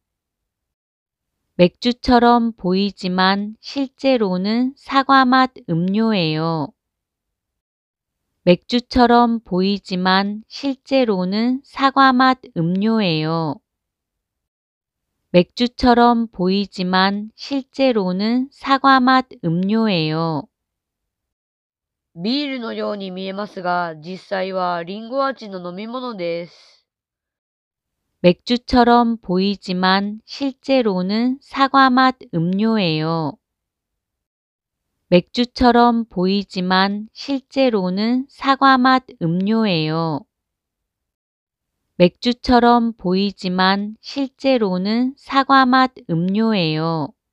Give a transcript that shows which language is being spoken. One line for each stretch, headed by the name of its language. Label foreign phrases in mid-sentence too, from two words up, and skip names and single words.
Korean: 맥주처럼 보이지만 실제로는 사과맛 음료예요. 맥주처럼 보이지만 실제로는 사과맛 음료예요. 맥주처럼 보이지만 실제로는 사과맛 음료예요.
Japanese: ビールのように見えますが、実際はリンゴ味の飲み物です。
Korean: 맥주처럼 보이지만 실제로는 사과맛 음료예요. 맥주처럼 보이지만 실제로는 사과맛 음료예요. 맥주처럼 보이지만 실제로는 사과맛 음료예요.